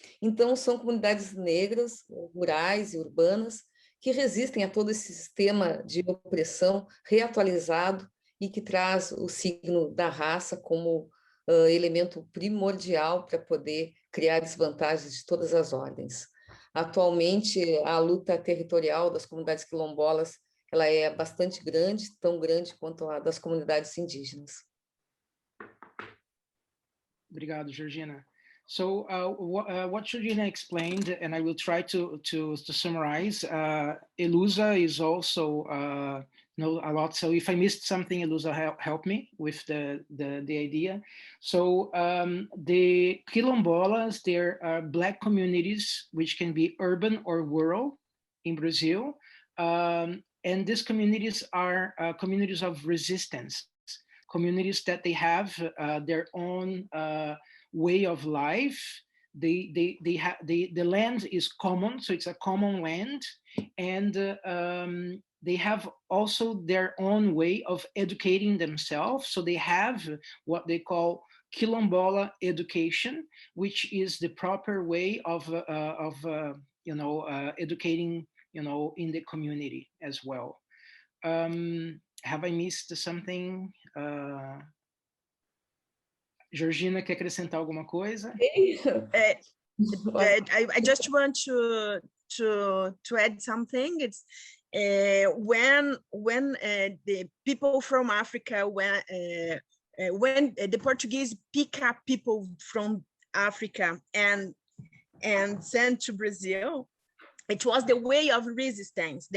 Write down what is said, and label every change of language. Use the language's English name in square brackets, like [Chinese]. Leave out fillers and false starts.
[Portuguese] Então, são comunidades negras, rurais e urbanas, que resistem a todo esse sistema de opressão reatualizado e que traz o signo da raça como elemento primordial para poder criar desvantagens de todas as ordens. Atualmente, a luta territorial das comunidades quilombolas ela é bastante grande, tão grande quanto a das comunidades indígenas. Obrigado, Georgina. [English] So what Georgina explained, and I will try to summarize. Elusa is also know a lot. So if I missed something, Elusa help me with the idea. So the quilombolas, there are Black communities which can be urban or rural in Brazil, and these communities are communities of resistance, communities that they have their own way of life. The land is common, so it's a common land, and they have also their own way of educating themselves. So they have what they call quilombola education, which is the proper way of educating in the community as well. Have I missed something? [Portuguese] Georgina, quer acrescentar alguma coisa? [English] I just want to add something. It's when the people from Africa, when the Portuguese pick up people from Africa and sent to Brazil, it was the way of resistance.